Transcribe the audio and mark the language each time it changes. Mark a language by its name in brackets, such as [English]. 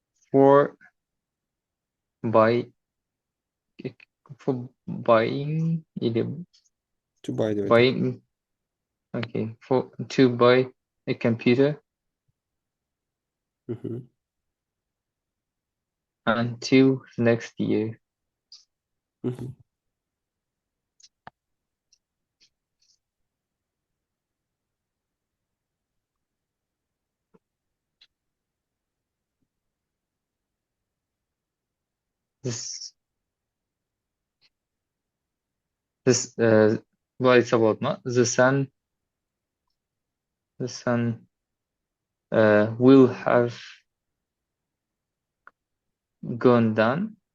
[English] For buy for buying или To buy [Kazakh] деп айтады. [English] buying. Okay. To buy a computer Мгм. until next year. Мгм. [Kazakh] This былай айтса болады ма? [English] The sun will have gone down.